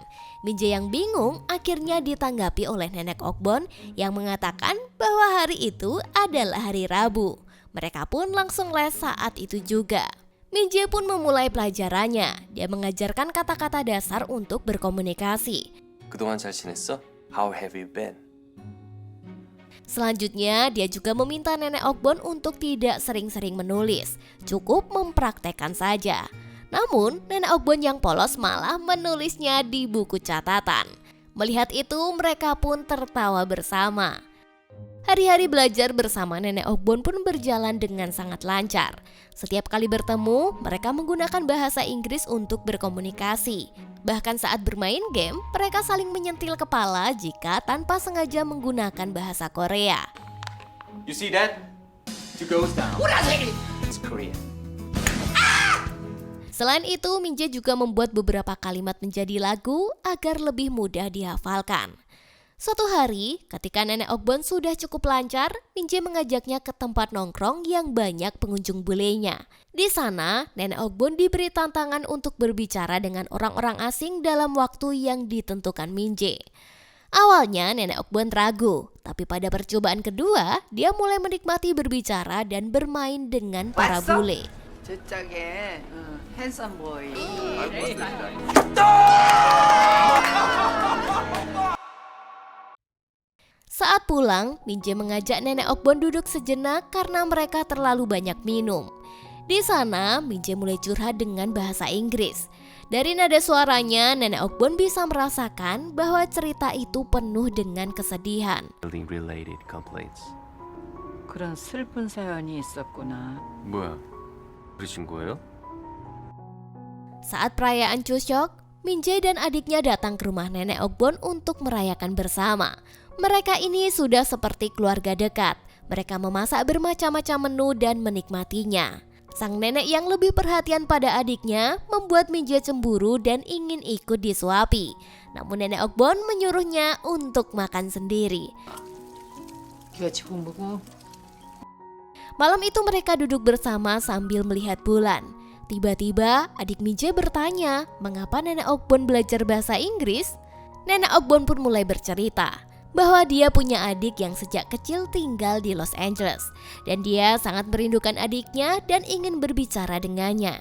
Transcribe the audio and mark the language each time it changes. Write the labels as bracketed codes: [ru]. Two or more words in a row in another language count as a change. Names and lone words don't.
[id] Min-jae yang bingung akhirnya ditanggapi oleh nenek Okbon yang mengatakan bahwa hari itu adalah hari Rabu. Mereka pun langsung les saat itu juga. Min-jae pun memulai pelajarannya. Dia mengajarkan kata-kata dasar untuk berkomunikasi. [ko] 그동안 잘 지냈어? [en] How have you been? [id] Selanjutnya, dia juga meminta nenek Okbon untuk tidak sering-sering menulis, cukup mempraktekkan saja. Namun, nenek Okbon yang polos malah menulisnya di buku catatan. Melihat itu, mereka pun tertawa bersama. Hari-hari belajar bersama nenek Okbon pun berjalan dengan sangat lancar. Setiap kali bertemu, mereka menggunakan bahasa Inggris untuk berkomunikasi. Bahkan saat bermain game, mereka saling menyentil kepala jika tanpa sengaja menggunakan bahasa Korea. [en] You see that? 2 goes down. It's Korean. [id] Selain itu, Min-jae juga membuat beberapa kalimat menjadi lagu agar lebih mudah dihafalkan. Suatu hari, ketika nenek Okbon sudah cukup lancar, Min-jae mengajaknya ke tempat nongkrong yang banyak pengunjung bulenya. Di sana, nenek Okbon diberi tantangan untuk berbicara dengan orang-orang asing dalam waktu yang ditentukan Min-jae. Awalnya nenek Okbon ragu, tapi pada percobaan kedua, dia mulai menikmati berbicara dan bermain dengan para [ko] 왔어? [id] bule. [ko] 저쪽에 [en] handsome boy. [id] Saat pulang, Min-jae mengajak nenek Okbon duduk sejenak karena mereka terlalu banyak minum. Di sana, Min-jae mulai curhat dengan bahasa Inggris. Dari nada suaranya, nenek Okbon bisa merasakan bahwa cerita itu penuh dengan kesedihan. [en] Related complaints. [ko] 그런 슬픈 사연이 있었구나. 뭐야? 그러신 거예요? [id] Saat perayaan Chuseok, Min-jae dan adiknya datang ke rumah nenek Okbon untuk merayakan bersama. Mereka ini sudah seperti keluarga dekat. Mereka memasak bermacam-macam menu dan menikmatinya. Sang nenek yang lebih perhatian pada adiknya membuat Min-jae cemburu dan ingin ikut disuapi. Namun nenek Okbon menyuruhnya untuk makan sendiri. [ko] 네가 지금 보고 [id] Malam itu mereka duduk bersama sambil melihat bulan. Tiba-tiba adik Min-jae bertanya mengapa nenek Okbon belajar bahasa Inggris. Nenek Okbon pun mulai bercerita bahwa dia punya adik yang sejak kecil tinggal di Los Angeles dan dia sangat merindukan adiknya dan ingin berbicara dengannya.